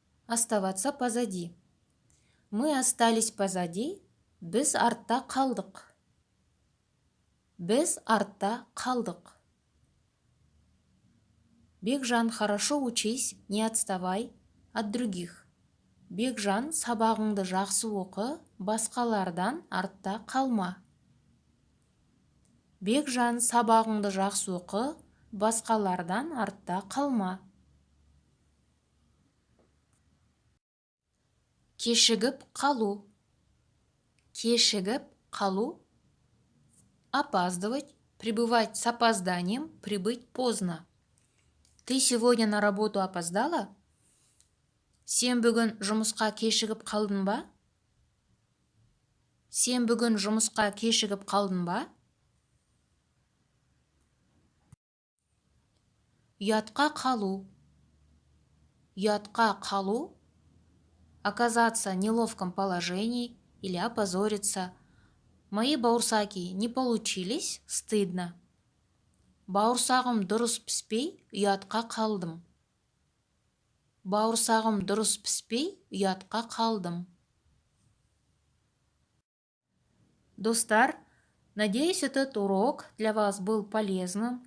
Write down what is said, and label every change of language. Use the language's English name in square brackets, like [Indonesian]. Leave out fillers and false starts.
[Russian] Оставаться позади. Мы остались позади. [Kazakh] Біз артта қалдық. Біз артта қалдық. [Russian] Бекжан, хорошо учись, не отставай от других. [Kazakh] Бекжан, сабағыңды жақсы оқы, басқалардан артта қалма. Бекжан, сабағыңды жақсы оқы, басқалардан артта қалма. Кешігіп қалу. Кешігіп қалу. [Russian] Опаздывать, прибывать с опозданием, прибыть поздно. Ты сегодня на работу опоздала? [Kazakh] Сен бүгін жұмысқа кешігіп қалдың ба? Сен бүгін жұмысқа кешігіп қалдың ба? Ұятқа қалу. Ұятқа қалу. [Russian] Оказаться в неловком положении или опозориться. Мои бауырсаки не получились, стыдно. [Kazakh] Бауырсағым дұрыс піспей, ұятқа қалдым. Бауырсағым дұрыс піспей, ұятқа қалдым. [Russian] Достар, надеюсь, этот урок для вас был полезным.